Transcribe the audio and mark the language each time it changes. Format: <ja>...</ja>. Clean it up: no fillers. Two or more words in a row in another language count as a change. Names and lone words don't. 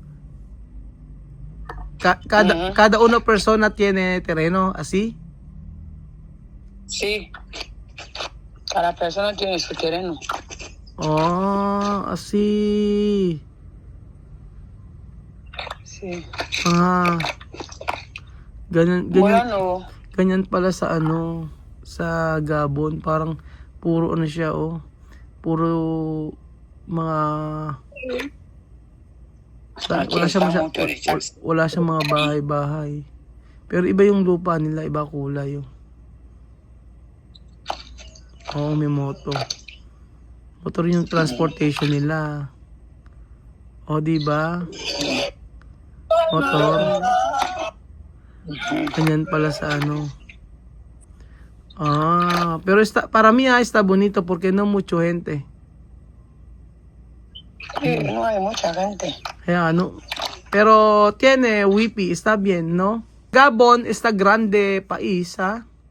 <es>Cada una persona tiene terreno, ¿así? Sí, cada persona tiene su terreno. Así. Sí.</es> <tl>Ganyan pala sa sa Gabon, parang puro siya, puro mga wala siyang mga bahay-bahay. Pero iba yung lupa nila, iba kulay. May moto. Motor yung transportation nila. Diba? Motor. Ganyan pala sa</tl> <es>pero para mí está bonito porque no mucha gente. Sí, no hay mucha gente. Pero tiene wifi, está bien, ¿no? Gabon está grande país, ¿ah?</es>